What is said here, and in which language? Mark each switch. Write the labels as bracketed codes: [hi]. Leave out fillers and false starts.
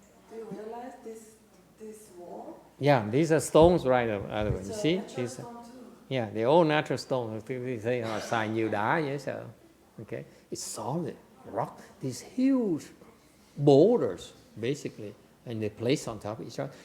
[en] Do you realize this wall? Yeah, these are stones right out of it. You see? These stone too. Yeah, they're all natural stones. They say [vi] xài nhiều đá vậy sao? [en] Okay, it's solid rock. These huge boulders, basically, and they place on top of each other.